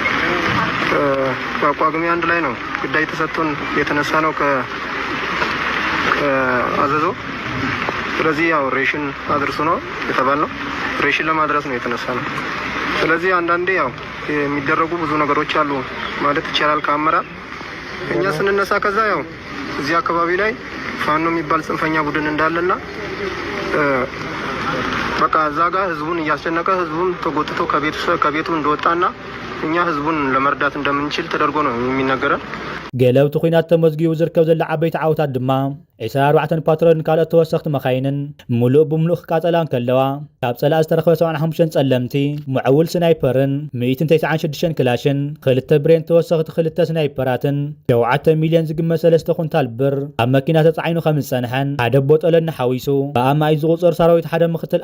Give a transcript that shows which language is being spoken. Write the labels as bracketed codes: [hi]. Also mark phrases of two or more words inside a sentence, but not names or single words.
[am] ቋቋግሜ አንድ ላይ ነው ግዳይ ተሰጥቶን የተነሳ ነው ከአዘዞ ስለዚህ ያው ሬሽን አድርሱ ነው የተባልነው ሬሽን ለማድረስ ነው የተነሳ ነው ስለዚህ አንዳንዴ ያው የሚደረጉ ብዙ ነገሮች አሉ ማለት ይቻላል ከአመራር እኛ ስንነሳ ከዛ ያው እዚህ አካባቢ ላይ ፋኖ የሚባል ጽንፈኛ ቡድን እንዳለና በቃ እዛ ጋር ህዝቡን እያስጨነቀ ህዝቡን ተጎትቶ ከቤቱ እንደወጣና እኛ ህዝቡን ለመርዳት እንደምንችል ተደርጎ ነው የሚነገረን [ti] ገለብቲ ኩናት ተመዝጊቡ ዝርከብ ዘላ ዓበይቲ ዓውታት ድማ 24 ፓትሮልን ካልኦት ተወሰኽቲ መኻይንን ሙሉእ ብምሉእ ክቃጸላን ከለዋ ካብ ጸላእ ዝተረኸበ 75 ጸለምቲ ሙዕውል ስናይፐርን 196 ክላሽን 2 ብሬን ተወሰኽቲ 2 ስናይፐራትን 7 ሚልዮን ዝግመት 3 ኩንታል ብር ኣብ መኪና ተጻዒኑ ከም ዝጸንሐን ሓደ ቦጠለን ሓዊሱ ብኣማይ ዝቑጽር ሰራዊት ሓደ ምክትል